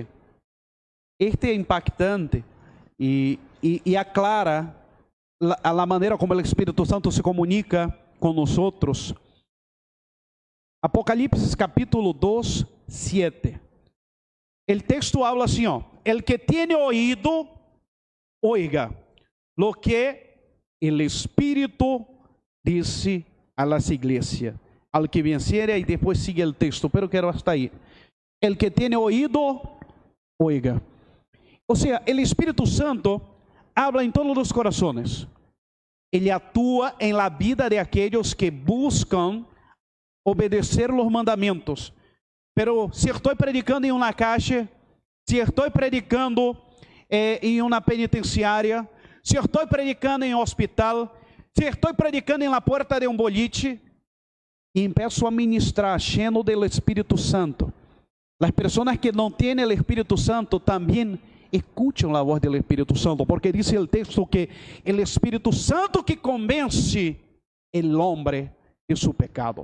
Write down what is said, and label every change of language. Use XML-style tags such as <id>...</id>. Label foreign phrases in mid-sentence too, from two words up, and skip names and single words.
<pt>Este é impactante e aclara a maneira como o Espírito Santo se comunica com nós outros. Apocalipse capítulo 2, 7. O texto habla assim,</pt> <es>el que tiene oído, oiga lo que el</es> <pt>Espírito disse</pt> <es>a las iglesias. Al que venciere,</es> <pt>e depois sigue o texto, pero quero hasta aí.</pt> <es>El que tiene oído, oiga.</es> <pt>Ou seja, o Espírito Santo habla em todos os corações. Ele atua em</pt> <es>la vida</es> <pt>de aqueles que buscam obedecer</pt> <es>los mandamientos. Pero si estoy predicando en una calle, si estoy predicando en una penitenciaria, si estoy predicando en un hospital, si estoy predicando en la puerta de un boliche, y empiezo a ministrar lleno del Espíritu Santo, las personas que no tienen el Espíritu Santo también escuchan la voz del Espíritu Santo, porque dice el texto que el Espíritu Santo que convence el hombre de su pecado.</es>